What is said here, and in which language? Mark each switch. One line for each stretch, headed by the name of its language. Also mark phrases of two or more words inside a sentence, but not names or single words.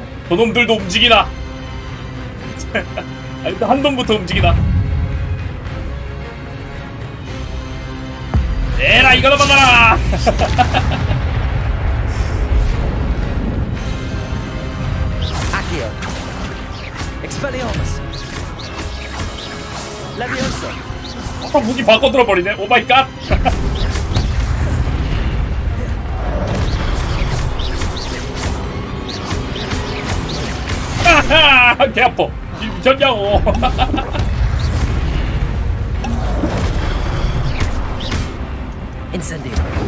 Korean: 저놈들도 움직이나? 일단 한 놈부터 움직이나? 에라 이거나 받아라! Accio. Expelliarmus. Leviosa. 무기 바꿔들어 버리네.
English: Oh my god.
Korean: 아하! 개 아파. 미쳤냐고. Incendio.